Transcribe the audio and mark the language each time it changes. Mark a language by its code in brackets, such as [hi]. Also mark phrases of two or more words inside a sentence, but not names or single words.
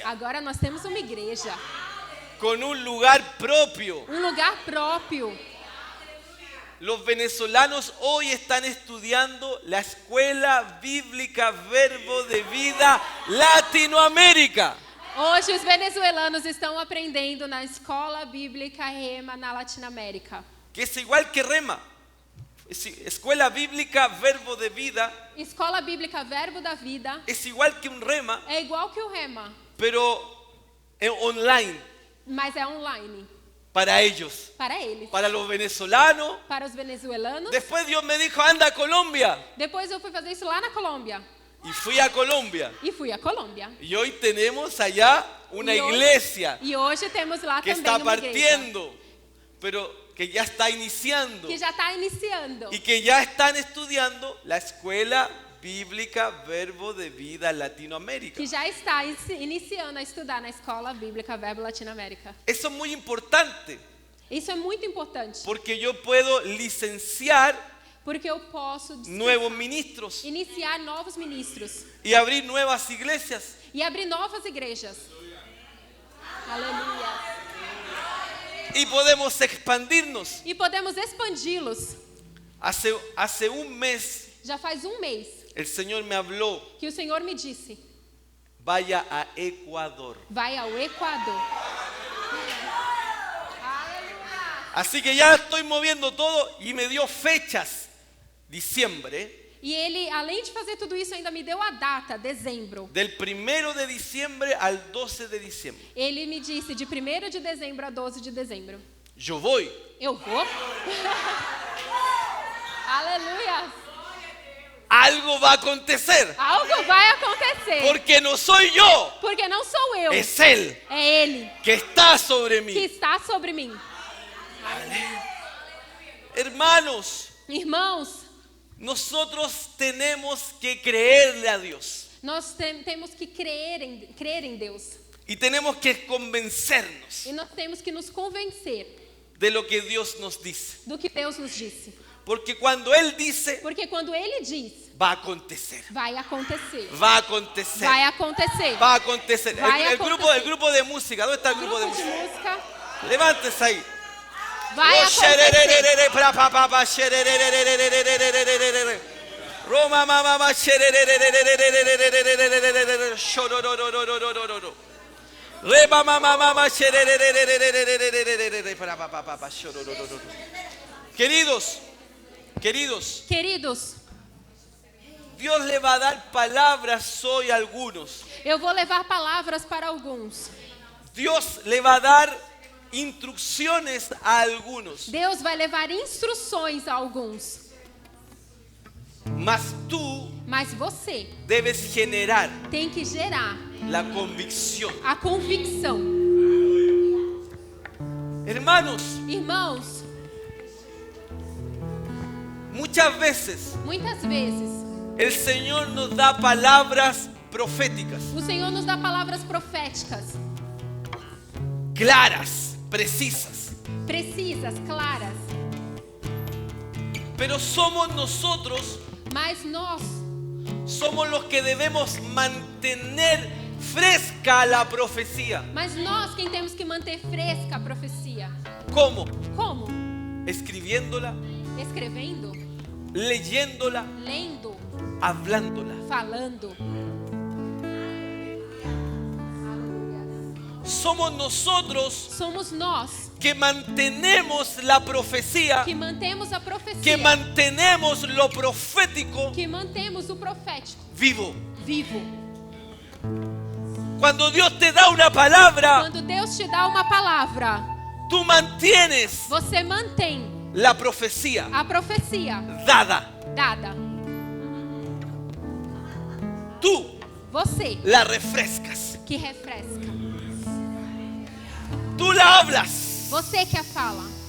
[pt] agora nós temos uma igreja, [es] con un lugar propio. [pt] lugar próprio. [es] Los venezolanos hoy están estudiando la Escuela Bíblica Verbo de Vida Latinoamérica. [pt] Hoje os venezuelanos estão aprendendo na Escola Bíblica Rema na Latinoamérica. [es] Que es igual que Rema. Escuela Bíblica Verbo de Vida [pt] Escola Bíblica Verbo da Vida [es] es igual que un Rema, [pt] é igual que o Rema, [es] pero online [pt] mas é online [es] para ellos, [pt] para eles. [es] para los venezolanos. [pt] Para os venezuelanos. [es] Después Dios me dijo, anda a Colombia. [pt] Depois eu fui fazer isso lá na Colômbia. [es] Y fui a Colombia. [pt] E fui a Colômbia. [es] Y hoy tenemos allá una iglesia [pt] E hoje temos lá [es] que [pt] também [es] está [pt] uma igreja [es] partiendo, pero que ya está iniciando. [pt] que já está iniciando. [es] Y que ya están estudiando la Escuela Bíblica Verbo de Vida Latinoamérica. [pt] Que já está iniciando a estudar na Escola Bíblica Verbo Latinoamérica. [es] Eso es muy importante, [pt] Isso é muito importante, [es] porque yo puedo licenciar [pt] porque eu posso [es] nuevos ministros [pt] iniciar novos ministros [es] y abrir nuevas iglesias. [pt] e abrir novas igrejas. Aleluia. [es] Y podemos expandirnos. [pt] E podemos expandi-los. [es] Hace un mes [pt] Já faz um mês [es] el Señor me habló, [pt] que o Senhor me disse: [es] vaya a Ecuador. [pt] vai ao Equador. [es] Así que ya estoy moviendo todo y me dio fechas. Diciembre, [pt] E ele, além de fazer tudo isso, ainda me deu a data, dezembro. [es] del 1 de diciembre al 12 de diciembre. [pt] Ele me disse de 1º de dezembro a 12 de dezembro. [es] Yo voy. [pt] Eu vou? Aleluia! [es] Algo va a acontecer. [pt] Algo vai acontecer. [es] Porque no soy yo, [pt] Porque não sou eu. [es] es Él [pt] É Ele [es] que está sobre [pt] que [es] mí. [pt] está sobre mim. [es] Hermanos, [pt] Irmãos, [es] nosotros tenemos que creerle a Dios. [pt] nós temos que crer em Deus. [es] Y tenemos que convencernos [pt] E nós temos que nos convencer [es] de lo que Dios nos dice. [pt] do que Deus nos disse. [es] Porque cuando Él dice, [pt] Porque quando Ele diz, [es] va a acontecer. [pt] vai acontecer. [es] Va a acontecer. [pt] Vai acontecer. [es] Va a acontecer. [pt] Vai [es] El [pt] acontecer. [es] grupo de música. ¿Dónde está el grupo de [pt] Grupo de [es] música? [pt] música, [es] Levántese ahí. [pt] vai acontecer. Roma mama Reba mama Queridos, Queridos, [es] Dios le va a dar palabras hoy a algunos. [pt] eu vou levar palavras para alguns. [es] Dios le va a dar instrucciones a algunos. [pt] Deus vai levar instruções a alguns. [es] Mas tú [pt] Mas você [es] debes generar [pt] tem que gerar [es] la convicción. [pt] a convicção. [es] Hermanos, [pt] Irmãos, [es] muchas veces [pt] muitas vezes [es] el Señor nos da palabras proféticas, [pt] O Senhor nos dá palavras proféticas, [es] claras, precisas. [pt] precisas, claras. [es] Pero somos nosotros, [pt] Mas nós [es] somos los que debemos mantener fresca la profecía. [pt] quem temos que manter fresca a profecia. [es] ¿Cómo? [pt] Como? [es] Escribiéndola, [pt] Escrevendo, [es] leyéndola, [pt] lendo, [es] hablándola. [pt] falando. [es] Somos nosotros [pt] Somos nós [es] que mantenemos la profecía, [pt] que mantemos a profecia, [es] que mantenemos lo profético [pt] que mantemos o profético [es] vivo. [pt] vivo. [es] Cuando Dios te da una palabra, [pt] Quando Deus te dá uma palavra, [es] tú mantienes [pt] você mantém [es] la profecía [pt] a profecia [es] dada. [pt] dada. [es] Tú [pt] Você [es] la refrescas. [pt] que refresca. [es] Tú la hablas. [pt] Você que a fala.